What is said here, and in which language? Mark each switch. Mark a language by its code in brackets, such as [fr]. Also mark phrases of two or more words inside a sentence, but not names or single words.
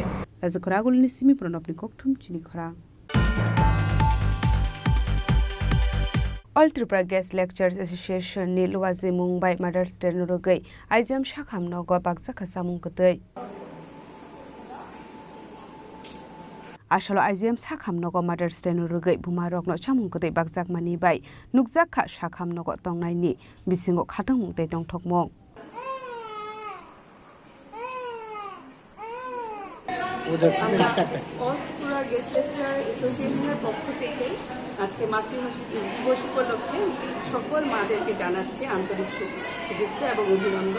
[trp] রাজখরাগুলিনি সিমি প্রণবনি koktum Chini Khorang All Tripura Guest Lectures Association ni Luwazi Mumbai Mothers Day nurugai aijam shakham nogo bakja khasamung kutei Ashalo aijam shakham nogo Mothers Day nurugai bumarok no chamung kutei bakjak mani bai nukjak kha shakham nogo tongnai ni bisingo khatang mungtei tongthokmong [bn] অল ত্রিপুরা গেস্ট লেকচার অ্যাসোসিয়েশনের পক্ষ থেকে আজকে মাতৃভাষা দিবস উপলক্ষে সকল মাদেরকে জানাচ্ছি আন্তরিক শুভেচ্ছা এবং অভিনন্দন।